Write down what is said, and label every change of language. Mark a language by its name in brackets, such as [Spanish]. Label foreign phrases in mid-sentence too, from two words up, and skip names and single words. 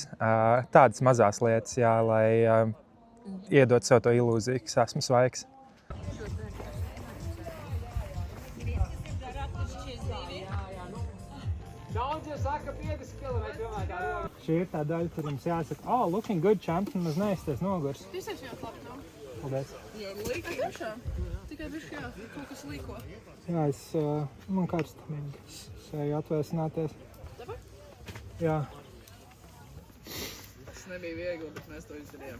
[Latvian] Tādas mazās lietas, jā, lai iedot sev to ilūziju, ka esmu svaigs. Šī ir tā daļa, kur jums jāsaka, [English] looking good, champion, [Latvian] maz neizties nogurs. Visais jau labi nav. Paldies. Jā, līka. Tiešām. Tikai bišķi, kaut kas līko. Jā, man karstamīgi. Es eju atvēsināties. Dabar? Jā. Tas nebija viegli, bet mēs to izdarījām.